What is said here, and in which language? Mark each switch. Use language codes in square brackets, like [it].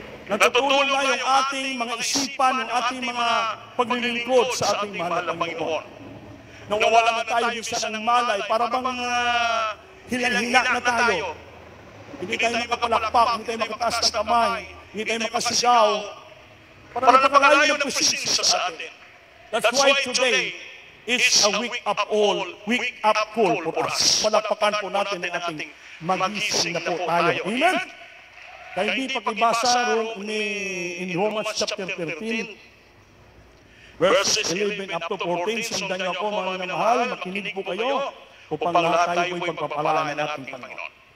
[tl] Natutulog na yung ating mga isipan, yung ating mga paglilingkod sa ating mahal na Panginoon. Nawala na tayo minsan ng malay, para bang hilang-hila na tayo. Hindi tayo makapalakpak, hindi tayo makataas ng kamay, hindi tayo makasigaw. Para napakalayo ng presensya sa atin. [en] That's why today is a wake-up call for us. [tl] Palakpakan po natin na ating magising na po tayo. Amen? Kaya hindi pakibasa in Romans chapter 13, verses 11 up to 14, sundan niyo ako mga minamahal, makinig po kayo, upang lahat tayo po'y pagpapalaan ng ating Panginoon.